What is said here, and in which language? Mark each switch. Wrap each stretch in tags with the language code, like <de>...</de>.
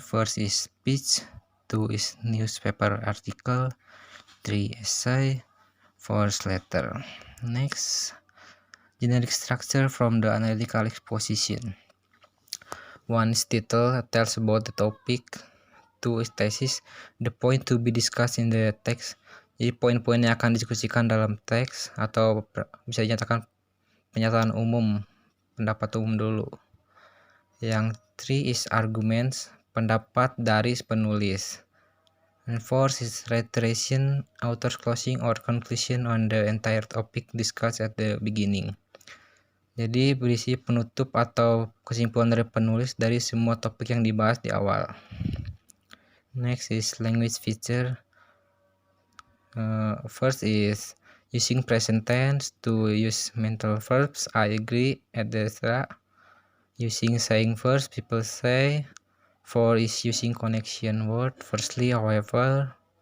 <en>First is speech, two is newspaper article, three essay, four letter. Next, generic structure from the analytical exposition. One is title, tells about the topic. Two is thesis, the point to be discussed in the text.</en> <id>Jadi poin-poin yang akan didiskusikan dalam teks atau bisa dinyatakan pernyataan umum, pendapat umum dulu. Yang</id> <en>three is arguments,</en> <id>pendapat dari penulis.</id> <en>And fourth is reiteration, author's closing or conclusion on the entire topic discussed at the beginning.</en> <id>Jadi berisi penutup atau kesimpulan dari penulis dari semua topik yang dibahas di awal.</id> <en>Next is language feature. First is using present tense to use mental verbs, I agree, etc. Using saying first, people say. 4 is using connection word, firstly, however.</en>